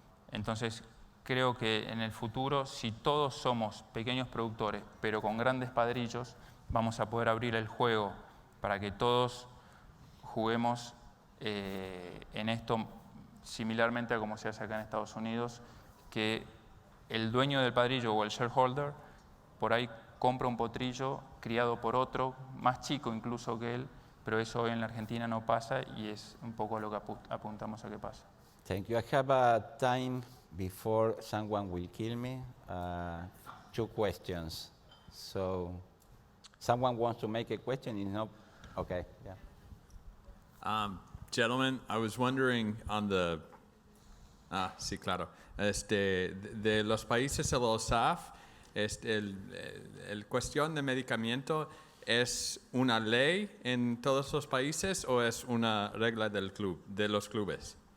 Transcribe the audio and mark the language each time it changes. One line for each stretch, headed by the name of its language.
Spanish: Entonces, creo que en el futuro, si todos somos pequeños productores, pero con grandes padrillos, vamos a poder abrir el juego para que todos juguemos en esto similarmente a como se hace acá en Estados Unidos, que el dueño del padrillo o el shareholder por ahí compra un potrillo criado por otro, más chico incluso que él, pero eso hoy en la Argentina no pasa y es un poco a lo que apuntamos a que pasa.
English: Thank you. I have a time before someone will kill me. 2 questions. So, someone wants to make a question? Is not okay. Yeah. Gentlemen, I was wondering on the...
Spanish: sí, claro. De los países de los SAF, el cuestión de medicamento, ¿es una ley en todos los países o es una regla de los clubes?